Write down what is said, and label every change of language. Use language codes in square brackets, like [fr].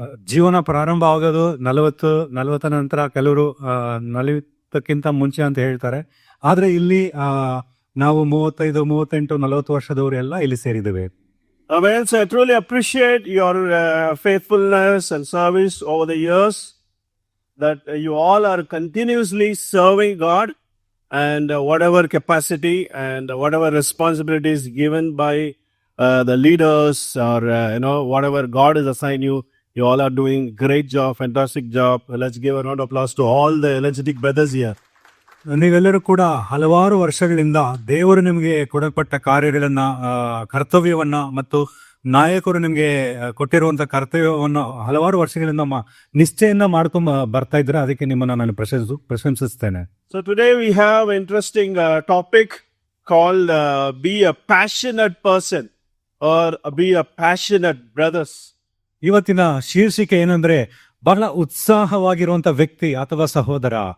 [kn] ಜೀವನ ಪ್ರಾರಂಭ ಆಗೋದು 40 ನಂತರ, ಕೆಲವರು 40ಕ್ಕಿಂತ ಮುಂಚೆ ಅಂತ ಹೇಳ್ತಾರೆ. ಆದ್ರೆ ಇಲ್ಲಿ ನಾವು 35, 38, 40 ವರ್ಷದವರು ಎಲ್ಲ ಇಲ್ಲಿ ಸೇರಿದ್ದೇವೆ. [en] Well, so I truly appreciate your faithfulness and service over the years, that you all are continuously serving God, and whatever capacity and whatever responsibilities given by the leaders, or whatever God has assigned you, you all are doing great job, fantastic job. Let's give a round of applause to all the energetic brothers here. [kn] ನೀವೆಲ್ಲರೂ ಕೂಡ ಹಲವಾರು ವರ್ಷಗಳಿಂದ ದೇವರು ನಿಮಗೆ ಕೊಡಲ್ಪಟ್ಟ ಕಾರ್ಯಗಳನ್ನ, ಕರ್ತವ್ಯವನ್ನ ಮತ್ತು ನಾಯಕರು ನಿಮಗೆ ಕೊಟ್ಟಿರುವಂತಹ ಕರ್ತವ್ಯವನ್ನು ಹಲವಾರು ವರ್ಷಗಳಿಂದ ನಿಷ್ಠೆಯಿಂದ ಮಾಡ್ಕೊಂಡ್ ಬರ್ತಾ ಇದ್ರೆ, ಅದಕ್ಕೆ ನಿಮ್ಮನ್ನ ನಾನು ಪ್ರಶಂಸಿಸ್ತೇನೆ. [en] So today we have an interesting topic called be a passionate person or be a passionate brothers. [kn] ಇವತ್ತಿನ ಶೀರ್ಷಿಕೆ ಏನಂದ್ರೆ ಬಹಳ ಉತ್ಸಾಹವಾಗಿರುವಂತ ವ್ಯಕ್ತಿ ಅಥವಾ ಸಹೋದರ.